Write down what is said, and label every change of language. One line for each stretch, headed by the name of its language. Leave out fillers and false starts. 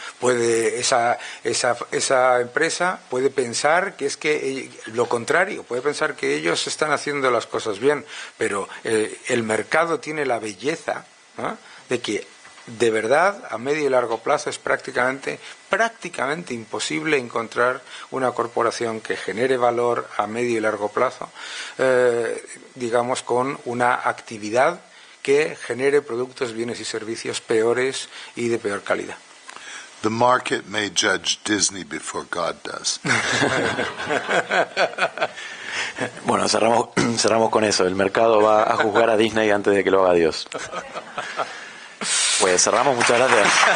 Spanish: Esa empresa puede pensar que es que lo contrario, puede pensar que ellos están haciendo las cosas bien, pero el mercado tiene la belleza, ¿no?, de que de verdad a medio y largo plazo es prácticamente imposible encontrar una corporación que genere valor a medio y largo plazo, digamos, con una actividad que genere productos, bienes y servicios peores y de peor calidad.
English: The market may judge Disney before God does.
Spanish: Bueno, cerramos con eso. El mercado va a juzgar a Disney antes de que lo haga Dios. Pues cerramos, muchas gracias.